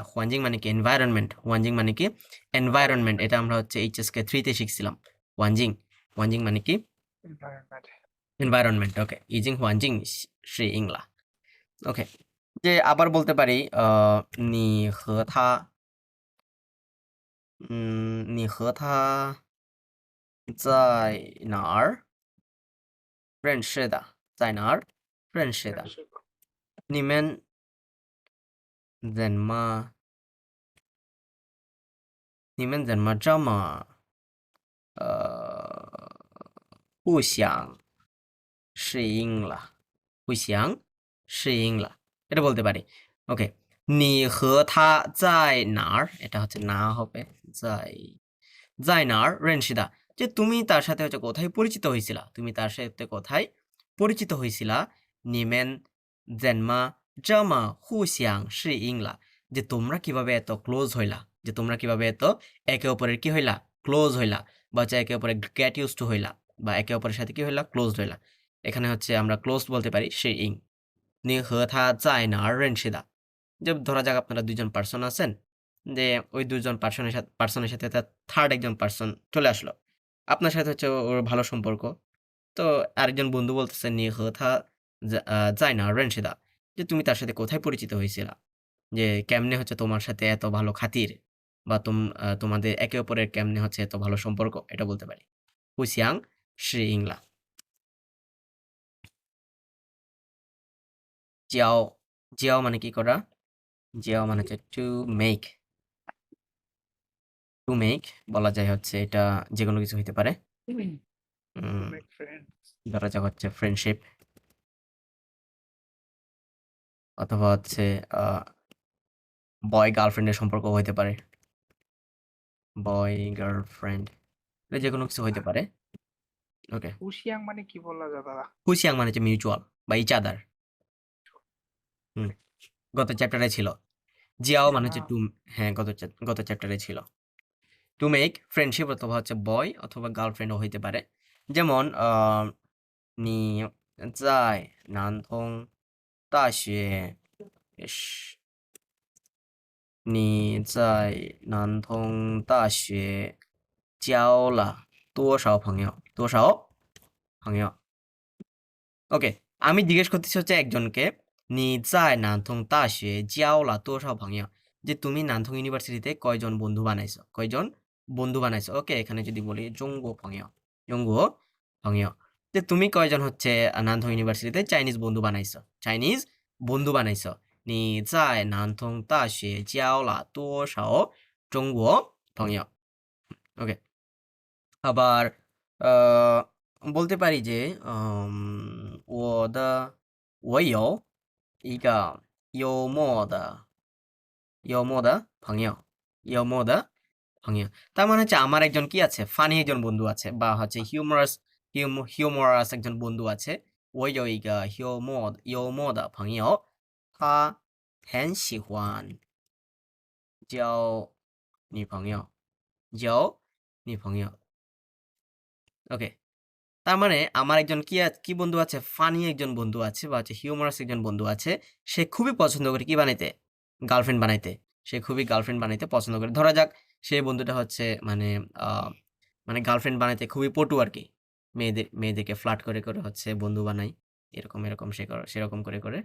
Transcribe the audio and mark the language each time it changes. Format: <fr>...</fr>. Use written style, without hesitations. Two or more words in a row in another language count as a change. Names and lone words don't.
<bn>হুয়ানজিং মানে কি এনভায়রনমেন্ট, হুয়ানজিং মানে কি এনভায়রনমেন্ট। এটা আমরা হচ্ছে এইচএসকে 3 তে শিখছিলাম। হুয়ানজিং, হুয়ানজিং মানে কি environment. এনভায়রনমেন্ট। ওকে, ইজিং হুয়ানজিং শিং লা। ওকে, যে আবার বলতে পারি</bn> <zh>你和他, 你和他在哪儿认识的？在哪儿认识的？</zh> <en>Friendship.</en> <zh>你们怎么这么互相适应了？互相适应了，</zh> <bn>এটা বলতে পারি। ওকে,</bn> <zh>你和他在哪儿?</zh> <bn>এটা হচ্ছে না হবে</bn> <zh>在哪儿认识的,</zh> <bn>যে তুমি তার সাথে হচ্ছে কোথায় পরিচিত হয়েছিলা, তুমি তার সাথে কোথায় পরিচিত হয়েছিলা।</bn> <zh>你们怎么这么互相适应了,</zh> <bn>যে তোমরা কিভাবে এত ক্লোজ হইলা, যে তোমরা কিভাবে এত একে অপরের কি হইলা, ক্লোজ হইলা, বা হচ্ছে একে অপরের</bn> <en>get used to</en> <bn>হইলা, বা একে অপরের সাথে কি হইলা, ক্লোজ হইলা। এখানে হচ্ছে আমরা ক্লোজ বলতে পারি সে ইং।</bn> <zh>你和他在哪儿认识的?</zh> <bn>যে ধরা যাক আপনারা দুইজন পার্সন আছেন, যে ওই দুজন পার্সনের সাথে তার থার্ড একজন পার্সন চলে আসলো, আপনার সাথে হচ্ছে ওর ভালো সম্পর্ক। তো আরেকজন বন্ধু বলতেছে</bn> <zh>你和他在哪儿认识的?</zh> <bn>যে তুমি তার সাথে কোথায় পরিচিত হয়েছিলা, যে কেমনে হচ্ছে তোমার সাথে এত ভালো খাতির, বা তোমাদের একে অপরের কেমনে হচ্ছে এত ভালো সম্পর্ক, এটা বলতে পারি</bn> <zh>互相适应了。</zh> <bn>জিয়াও, জিয়াও মানে কি করা, জিয়াও মানে হচ্ছে</bn> <en>to make. to make</en> <bn>বলা যায় হচ্ছে এটা যে কোনো কিছু হইতে পারে।</bn> <en>To উম, make friends.</en> <bn>ধরা যাক হচ্ছে ফ্রেন্ডশিপ, অথবা হচ্ছে</bn> <en>boy girlfriend's</en> <bn>সম্পর্ক হইতে পারে,</bn> <en>boy girlfriend,</en> <bn>এটা যে কোনো কিছু হইতে পারে। ওকে, Usiang মানে কি বলা যায় দাদা? হুসিয়াং মানে হচ্ছে মিউচুয়াল বা</bn> <en>each other.</en> <bn>গত চ্যাপ্টারে ছিল। জিয়াও মানে হচ্ছে টু, হ্যাঁ গত চ্যাপ্টারে ছিল।</bn> <en>to make friendship</en> <bn>অথবা হচ্ছে বয় অথবা গার্লফ্রেন্ডও হইতে পারে।</bn> <zh>যেমন 你在南通大学是你在南通大学交了多少朋友？多少朋友？</zh> <bn>ওকে, আমি জিজ্ঞেস করতেছি হচ্ছে একজনকে</bn> <zh>你在南通大学交了多少朋友?</zh> <bn>যে তুমি নানথং ইউনিভার্সিটিতে কয়জন বন্ধু বানাইছো, কয়জন বন্ধু বানাইছো। ওকে, এখানে যদি বলি জঙ্গো ভংয়, জঙ্গো ভংয়, যে তুমি কয়জন হচ্ছে নানথং ইউনিভার্সিটিতে চাইনিজ বন্ধু বানাইছো, চাইনিজ বন্ধু বানাইছো।</bn> <zh>你在南通大学交了多少中国朋友?</zh> <bn>ওকে, আবার বলতে পারি যে</bn> <zh>我有一个幽默的朋友, 幽默的朋友,</zh> <bn>তার মানে হচ্ছে আমার একজন কি আছে, ফানি একজন বন্ধু আছে, বা হচ্ছে হিউমারাস একজন বন্ধু আছে।</bn> <zh>我有一个幽默的朋友，他很喜欢交女朋友，</zh> <bn>交女朋友。ওকে, তার মানে আমার একজন কি বন্ধু আছে, ফানি একজন বন্ধু আছে, বা হচ্ছে হিউমারাস একজন বন্ধু আছে। সে খুবই পছন্দ করে কি বানাইতে, গার্লফ্রেন্ড বানাইতে। সে খুবই গার্লফ্রেন্ড বানাইতে পছন্দ করে। ধরা যাক সেই বন্ধুটা হচ্ছে মানে গার্লফ্রেন্ড বানাইতে খুবই পটু আর কি, মেয়েদেরকে ফ্লার্ট করে করে হচ্ছে বন্ধু বানাই, এরকম এরকম সেরকম করে করে।</bn>